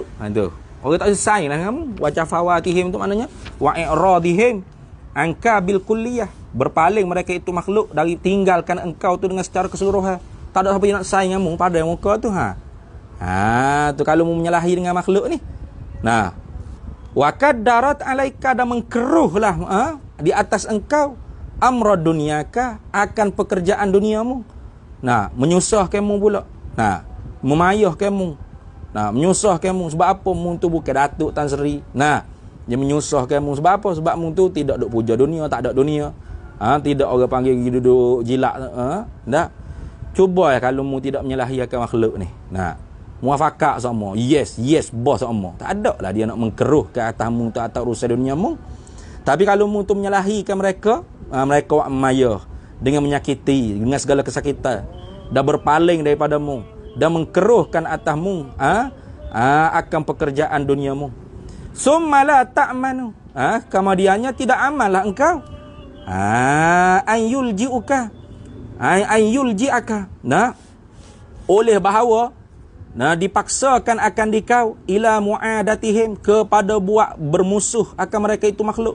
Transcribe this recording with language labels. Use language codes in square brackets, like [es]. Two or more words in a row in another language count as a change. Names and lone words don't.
[ms] Tu. Orang tak selesai lah kamu. Wajafawatihim tu maknanya [ar] وإعراضهم عنك بالكلية. [ms] Berpaling mereka itu makhluk dari tinggalkan engkau tu dengan secara keseluruhan. Tak ada siapa yang nak sayang kamu pada muka tu. Tu kalau mu menyalahi dengan makhluk ni. Nah, [ar] وكدرت عليك [ms] dan mengkeruhlah di atas engkau [ar] أمر دنياك [ms] akan pekerjaan duniamu. Nah, menyusah kamu pula. Nah, memayah kamu. Nah, menyusah kamu sebab apa mu tu bukan Datuk Tan Sri. Nah, dia menyusah kamu sebab apa? Sebab mu tu tidak duk puja dunia, tak ada dunia. Tidak orang panggil duduk jilak. Tak. Cuba kalau mu tidak menyalahi akan makhluk ni. Nah, muafakak sama. Yes, bos sama. Tak ada lah dia nak mengkeruh ke atas mu tu atas urusan dunia mu. Tapi kalau mu tu menyalahikan mereka, mereka memayah dengan menyakiti, dengan segala kesakitan, dah berpaling daripada mu, dah mengkeruhkan atas mu akan pekerjaan dunia mu. [ar] ثم لا تأمن. [ms] Kemudiannya tidak aman lah engkau. [ar] أن يلجئك. أن يلجئك. [ms] Nah, oleh bahawa dipaksakan akan dikau [ar] إلى معاداتهم [ms] kepada buat bermusuh akan mereka itu makhluk.